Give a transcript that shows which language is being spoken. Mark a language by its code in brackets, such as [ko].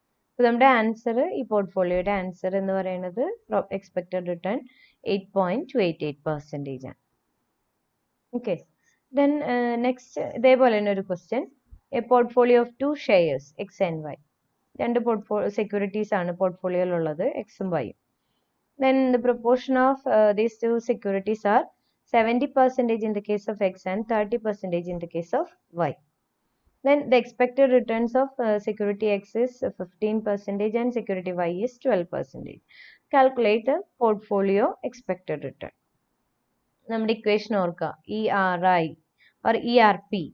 [ml] അപ്പോൾ നമ്മുടെ ആൻസർ, ഈ പോർട്ട്ഫോളിയോയുടെ ആൻസർ എന്ന് പറയുന്നത് എക്സ്പെക്റ്റഡ് റിട്ടേൺ 8.288% ആണ്. ഓക്കെ, ദെൻ നെക്സ്റ്റ് ഇതേപോലെ തന്നെ ഒരു question. [en] A portfolio of 2 shares X and Y. [ml] രണ്ട് സെക്യൂരിറ്റീസ് ആണ് പോർട്ട്ഫോളിയോയിലുള്ളത്, എക്സും വൈയും. [en] Then the proportion of these two securities are 70% in the case of X and 30% in the case of Y. Then the expected returns of security X is 15% and security Y is 12%. Calculate the portfolio expected return. [ml] നമ്മുടെ equation ഓർക്കുക, ERI or ERP.